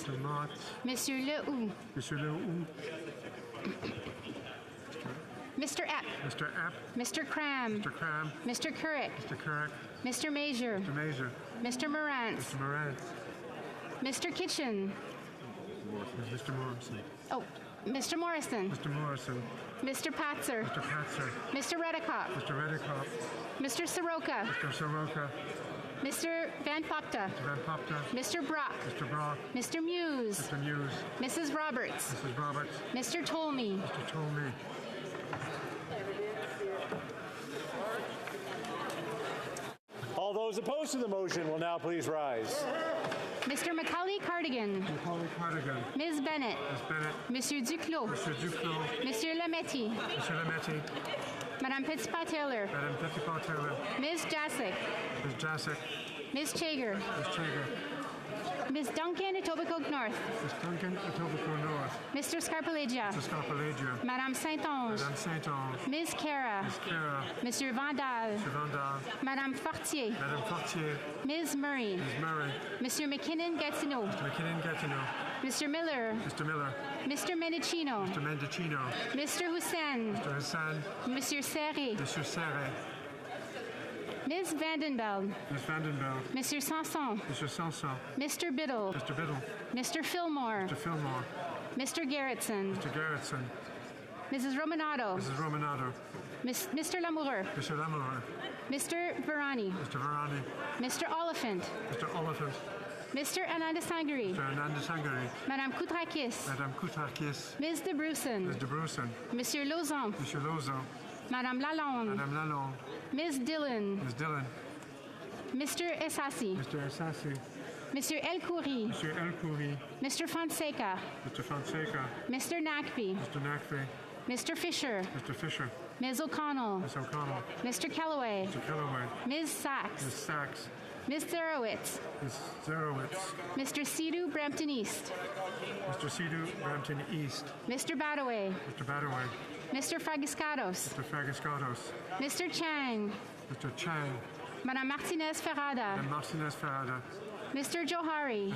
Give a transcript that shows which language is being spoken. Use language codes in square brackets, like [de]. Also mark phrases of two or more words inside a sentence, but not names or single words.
[en] Monsieur Lehoux. Mr. Epp. Mr. Cram. Mr. Couric. Mr. Major. Mr. Morantz. Mr. Kitchen. Oh, Mr. Morrison. Mr. Patzer. Mr. Redekop. Mr. Soroka. Mr. Van Popta. Mr. Brock. Mr. Muse. Mrs. Roberts. Mr. Tolmie. All those opposed to the motion will now please rise. Mr. Macaulay Cardigan. Ms. Bennett. Monsieur Duclos. Monsieur Lametti. Madame Petitpas-Taylor. Ms. Jacek. Ms. Chager. Ms. Duncan, Etobicoke North. Mr. Scarpaleggia. Madame Saint-Onge. Ms. Cara. Monsieur Vandal. Madame Fortier. Ms. Murray. Monsieur McKinnon-Gatineau. Mr. Miller. Mr. Mendicino. Mr. Hussein. Monsieur Serré. Ms. Vandenbeld. Mr. Sanson. Mr. Biddle. Mr. Fillmore. Mr. Gerritsen. Mrs. Romanado. Mr. Lamoureux. Mr. Varani. Mr. Oliphant. Mr. Anandasangari. Madame Koutrakis. Ms. De Brussen. Monsieur Lauzon. Madame Lalonde. Ms. Dillon. Mr. Essasi. Monsieur El Khoury. Mr. Fonseca. Mr. Nakpi. Mr. Fisher. Mr. Fisher. Ms. O'Connell. Ms. O'Connell. Mr. Kellaway. Mr. Kellaway. Ms. Sachs. Ms. Sachs. Ms. Zarowitz. Ms. Zarowitz. Mr. Sidhu, Brampton East. Mr. Sidhu, Brampton East. Mr. Badaway. Mr. Badaway. Mr. Fragiscados. Mr. Fragiscados. Mr. Chang. Mr. Chang. Madame Martinez Ferrada. Madame Martinez Ferrada. Mr. Johari.